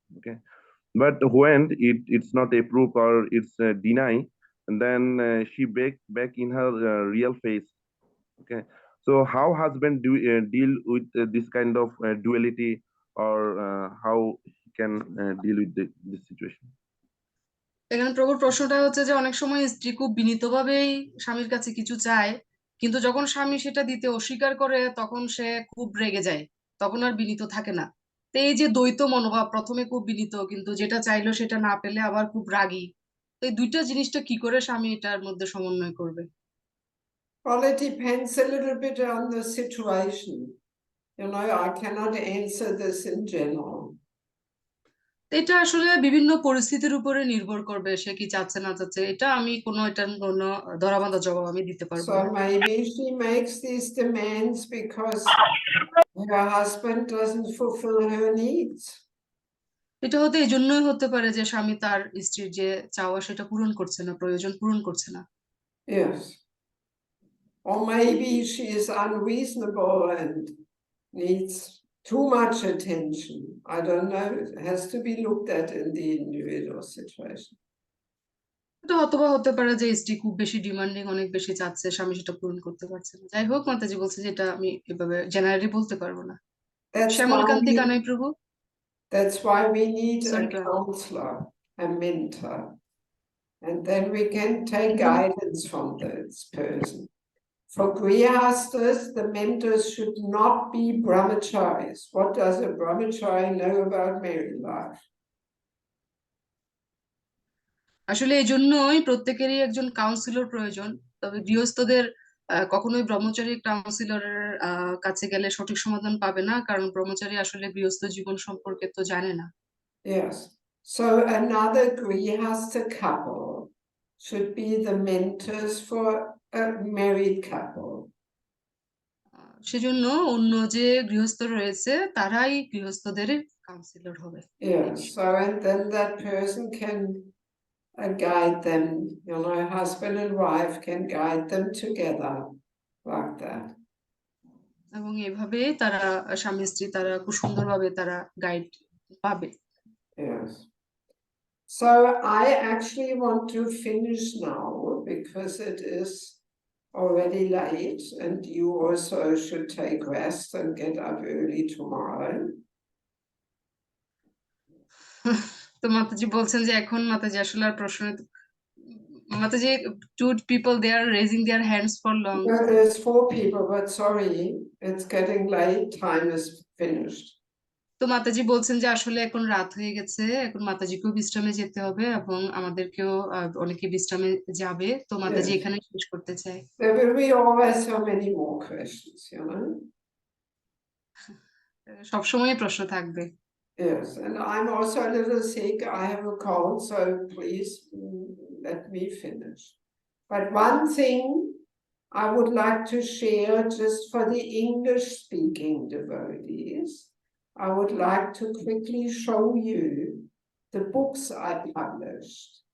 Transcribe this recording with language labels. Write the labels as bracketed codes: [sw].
[en] Okay, but when it's not approved or it's denied, and then she back in her real face. Okay, so how husband deal with this kind of duality, or how he can deal with this situation? [bn] এখানে প্রভুর প্রশ্নটা হচ্ছে যে অনেক সময় স্ত্রী খুব বিনীতভাবেই স্বামীর কাছে কিছু চায়, কিন্তু যখন স্বামী সেটা দিতে অস্বীকার করে তখন সে খুব রেগে যায়, তখন আর বিনীত থাকে না। তো এই যে দ্বৈত মনোভাব, প্রথমে খুব বিনীত কিন্তু যেটা চাইলো সেটা না পেলে আবার খুব রাগী, তো এই দুইটা জিনিসটা কি করে স্বামী এটার মধ্যে সমন্বয় করবে? [en] Well, it depends a little bit on the situation. You know, I cannot answer this in general. [bn] এটা আসলে বিভিন্ন পরিস্থিতির উপরে নির্ভর করবে, সে কি চাচ্ছে না চাচ্ছে, এটা আমি এটার কোনো ধরাবাঁধা জবাব আমি দিতে পারবো [en] So [bn] না। [en] maybe she makes these demands because her husband doesn't fulfill her needs. [bn] এটা হতে এই জন্যই হতে পারে যে স্বামী তার স্ত্রীর যে চাওয়া সেটা পূরণ করছে না, প্রয়োজন পূরণ করছে না। [en] Yes. Or maybe she is unreasonable and needs too much attention. I don't know. It has to be looked at in the individual situation. [bn] এটা অথবা হতে পারে যে স্ত্রী খুব বেশি ডিমান্ডিং, অনেক বেশি চাচ্ছে, স্বামী সেটা পূরণ করতে পারছে না। যাই হোক, মাতাজি বলছে যে এটা আমি এভাবে জেনারেলি বলতে পারবো না। [en] That's [bn] Shyamal [en] why [bn] Kanti [en] we, [bn] Kanai প্রভু, [en] that's why we need Sorry a to- counselor, a mentor. And then we can take guidance from this person. For Grihasthas, the mentors should not be brahmacharis. What does a brahmachari know about married life? [bn] আসলে এই জন্যই প্রত্যেকেরই একজন councillor প্রয়োজন। তবে গৃহস্থদের কখনোই ব্রহ্মচারী কাউন্সিলরের কাছে গেলে সঠিক সমাধান পাবে না, কারণ ব্রহ্মচারী আসলে গৃহস্থ জীবন সম্পর্কে তো জানে না। [en] Yes. So another Grihastha couple should be the mentors for a married couple. [bn] সেজন্য অন্য যে গৃহস্থ রয়েছে তারাই গৃহস্থদের কাউন্সিলর হবে। [en] Yes. So and then that person can guide them, you know, husband and wife can guide them together like that. [bn] এবং এভাবে তারা স্বামী স্ত্রী তারা খুব সুন্দরভাবে তারা গাইড পাবে। [en] Yes. So I actually want to finish now because it is already late and you also should take rest and get up early tomorrow. [bn] তো মাতাজি বলছেন যে এখন মাতাজি আসলে আর প্রশ্ন, মাতাজি, [en] two people they are raising their hands for long. No, there's 4 people, but sorry, it's getting late. Time is finished. [bn] তো মাতাজি বলছেন যে আসলে এখন রাত হয়ে গেছে, এখন মাতাজিকেও বিশ্রামে যেতে হবে এবং আমাদেরকেও অনেকে বিশ্রামে যাবে, তো মাতাজি [en] Yes. [bn] এখানে শেষ করতে চাই। [en] There will be always so many more questions, you know. [bn] সবসময় প্রশ্ন থাকবে। [en] Yes, and I'm also a little sick. I have a cold, so please let me finish. But one thing I would like to share just for the English-speaking devotees, I would like to quickly show you the books I published.